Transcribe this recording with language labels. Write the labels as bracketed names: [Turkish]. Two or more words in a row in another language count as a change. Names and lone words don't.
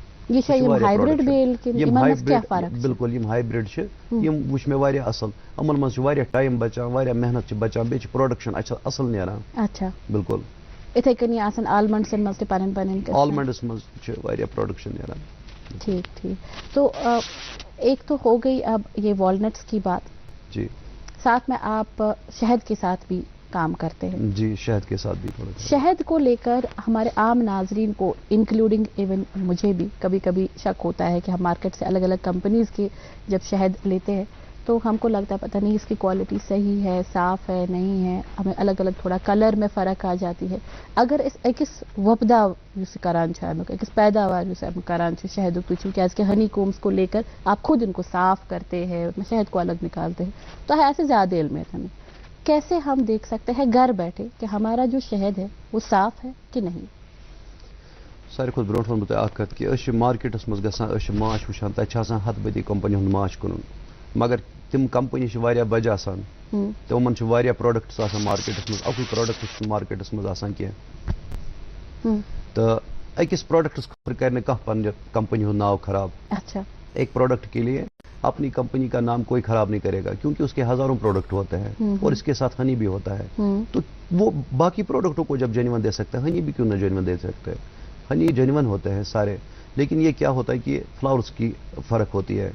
[Kashmiri] بالکل یم ہایبرڈ چھِ یم وٕچھ مےٚ واریاہ اصل یِمن منٛز چھُ واریاہ ٹایم بچان واریاہ محنت چھِ بچان بیٚیہِ چھِ پروڈکشن اصل نیران [Urdu] اچھا [Kashmiri] بالکل اتھے کنی آسان آلمنڈسن منٛز تہِ پنٕنۍ آلمنڈس منٛز چھِ واریاہ پروڈکشن نیران [Urdu] ٹھیک تو ایک تو ہو گئی اب یہ والنٹس کی بات جی ساتھ میں آپ شہد کے ساتھ بھی کام کرتے ہیں جی شہد کے ساتھ بھی شہد کو لے کر ہمارے عام ناظرین کو انکلوڈنگ ایون مجھے بھی کبھی کبھی شک ہوتا ہے کہ ہم مارکیٹ سے الگ الگ کمپنیز کے جب شہد لیتے ہیں تو ہم کو لگتا ہے پتہ نہیں اس کی کوالٹی صحیح ہے صاف ہے نہیں ہے ہمیں الگ الگ تھوڑا کلر میں فرق آ جاتی ہے اگر [Kashmiri] أکِس وۄپداو یُس کران چھُ امیُک أکِس پیداوار یُس امیُک کران چھُ شہدُک تُہۍ چھُو کیازکہ [Urdu] ہنی کومس کو لے کر آپ خود ان کو صاف کرتے ہیں شہد کو الگ نکالتے ہیں تو ہے ایسے زیادہ علم ہے ہمیں کیسے ہم دیکھ سکتے ہیں گھر بیٹھے کہ ہمارا جو شہد ہے وہ صاف ہے کہ نہیں [Kashmiri] ساروی کھۄتہٕ برونٛٹھ وَنہٕ بہٕ تۄہہِ اکھ کتھ کہ أسۍ چھِ مارکیٹس منٛز گژھان أسۍ چھِ ماچھ وٕچھان تتہِ چھِ آسان ہتھ بٔدی کمپنی ہُنٛد ماچھ کٕنُن مگر تِم کمپنی چھِ واریاہ بجہِ آسان تِمن چھِ واریاہ پروڈکٹس آسان مارکیٹس منٛز اکُے پروڈکٹ چھُنہٕ مارکیٹس منٛز آسان کینٛہہ تہٕ أکِس پروڈکٹس خٲطرٕ کرِ نہٕ کانٛہہ پننہِ کمپنی ہُنٛد ناو خراب [Urdu] ایک پروڈکٹ کے لیے اپنی کمپنی کا نام کوئی خراب نہیں کرے گا کیونکہ اس کے ہزاروں پروڈکٹ ہوتے ہیں اور اس کے ساتھ ہنی بھی ہوتا ہے تو وہ باقی پروڈکٹوں کو جب جینون دے سکتا ہے ہنی بھی کیوں نہ جینون دے سکتے ہنی جینون ہوتے ہیں سارے، لیکن یہ کیا ہوتا ہے کہ فلاورز کی فرق ہوتی ہے.